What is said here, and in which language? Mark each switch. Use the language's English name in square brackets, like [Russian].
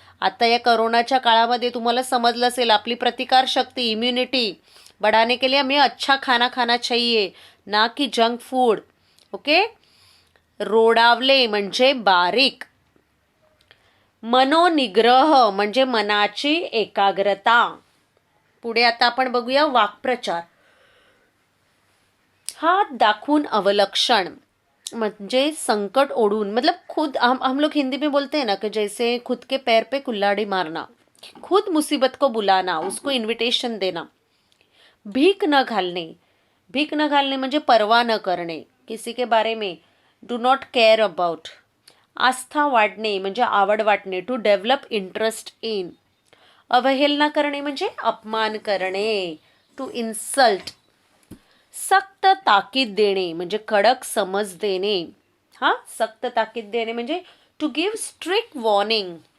[Marathi] आता या कोरोनाच्या काळामध्ये तुम्हाला समजलं असेल, आपली प्रतिकार शक्ती, [Hindi] इम्युनिटी बढ़ाने के लिए हमें अच्छा खाना खाना चाहिए, ना कि जंक फूड. ओके. [Marathi] रोडावले म्हणजे बारीक. मनोनिग्रह म्हणजे मनाची एकाग्रता. पुढे आता आपण बघूया वाक्प्रचार. हात दाखवून अवलक्षण म्हणजे संकट ओढून, [Hindi] मतलब खुद हम लोग हिंदी में बोलते हैं ना कि जैसे खुद के पैर पे कुल्हाड़ी मारना, खुद मुसीबत को बुलाना, उसको इन्विटेशन देना. [Marathi] भीक न घालणे. भीक न घालणे म्हणजे परवा न करणे, [Hindi] किसी के बारे में [English] Do not care about. [Marathi] आस्था वाढणे म्हणजे आवड वाटणे, [English] To develop interest in. [Marathi] अवहेलना करणे म्हणजे अपमान करणे, [English] To insult. [Marathi] सक्त ताकीद देणे म्हणजे कडक समज देणे. सक्त ताकीद देणे म्हणजे [English] To give strict warning.